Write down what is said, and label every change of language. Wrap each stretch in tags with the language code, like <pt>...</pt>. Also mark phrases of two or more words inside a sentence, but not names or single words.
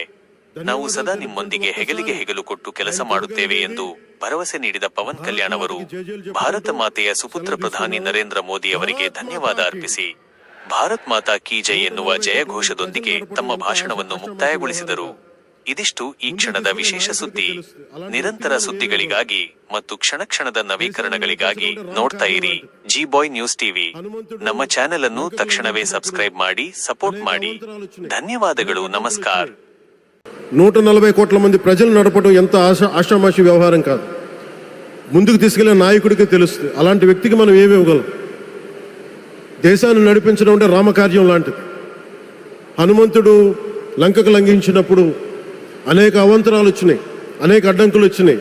<kn>ನಾವು ಸದಾ ನಿಮ್ಮೊಂದಿಗೆ ಹೆಗಲಿಗೆ ಹೆಗಲು ಕೊಟ್ಟು ಕೆಲಸ ಮಾಡುತ್ತೇವೆ ಎಂದು ಭರವಸೆ ನೀಡಿದ ಪವನ್ ಕಲ್ಯಾಣ್ ಅವರು ಭಾರತ ಮಾತೆಯ ಸುಪುತ್ರ ಪ್ರಧಾನಿ ನರೇಂದ್ರ ಮೋದಿ ಅವರಿಗೆ ಧನ್ಯವಾದ ಅರ್ಪಿಸಿ</kn> <hi>भारत माता की जय</hi> <kn>ಎನ್ನುವ ಜಯಘೋಷದೊಂದಿಗೆ ತಮ್ಮ ಭಾಷಣವನ್ನು ಮುಕ್ತಾಯಗೊಳಿಸಿದರು. ಇದಿಷ್ಟು ಈ ಕ್ಷಣದ ವಿಶೇಷ ಸುದ್ದಿ. ನಿರಂತರ ಸುದ್ದಿಗಳಿಗಾಗಿ ಮತ್ತು ಕ್ಷಣ ಕ್ಷಣದ ನವೀಕರಣಗಳಿಗಾಗಿ ನೋಡ್ತಾ ಇರಿ ಜಿ ಬಾಯ್ ನ್ಯೂಸ್ ಟಿವಿ. ನಮ್ಮ ಚಾನೆಲ್ ಅನ್ನು ತಕ್ಷಣವೇ ಸಬ್ಸ್ಕ್ರೈಬ್ ಮಾಡಿ, ಸಪೋರ್ಟ್ ಮಾಡಿ.</kn> <te>ధన్యవాదాలు. నమస్కార్. 140 కోట్ల మంది ప్రజలు నడపడం ఎంత ఆషామాషి వ్యవహారం కాదు. ముందుకు తీసుకెళ్లే నాయకుడికి తెలుస్తుంది. అలాంటి వ్యక్తికి మనం ఏమి ఇవ్వగలం? దేశాన్ని నడిపించడం అంటే రామకార్యం లాంటిది. హనుమంతుడు లంకకు లంఘించినప్పుడు అనేక అవాంతరాలు వచ్చినాయి, అనేక అడ్డంకులు వచ్చినాయి.</te>